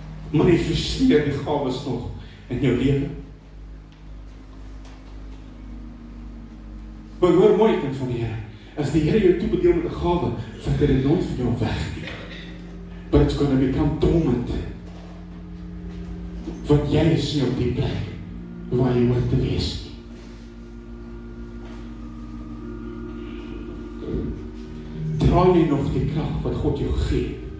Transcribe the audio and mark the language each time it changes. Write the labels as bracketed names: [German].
[Afrikaans] Manifesteer die gawes nog in jou lewe. Maar hoor mooi, kind van die Here, as die Here jou toebedeel met 'n gawe, vat hy dit nooit van jou weg nie. [English] But it's going to become dormant. [Afrikaans] Want jy is nie op die plek waar jy hoort te wees nie. Draai jy nog die krag wat God jou gee?